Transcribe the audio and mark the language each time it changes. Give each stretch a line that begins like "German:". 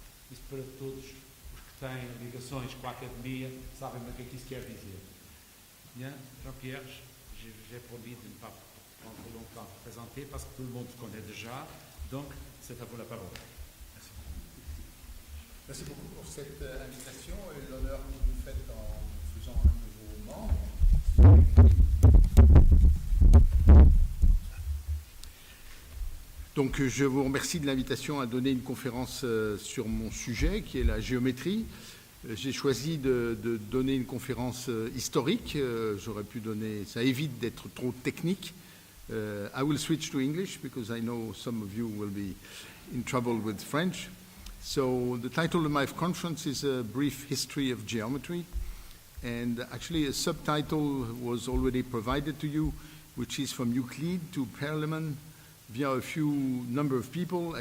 Portuguese: Isso para todos os que têm ligações com a academia sabem o que é que isso quer dizer.
French: Bien, Jean-Pierre, j'ai promis de ne pas prendre longtemps à présenter parce que tout le monde connaît déjà. Donc, c'est à vous la parole. Merci. Merci beaucoup pour cette invitation et l'honneur que vous faites en faisant un nouveau membre. Donc, je vous remercie de l'invitation à donner une conférence sur mon sujet, qui est la géométrie. J'ai choisi de donner une conférence historique. J'aurais pu donner... Ça évite d'être trop technique.
English: I will switch to English because I know some of you will be in trouble with French. So the title of my conference is A Brief History of Geometry. And actually a subtitle was already provided to you, which is From Euclid to Perelman, via a few number of people.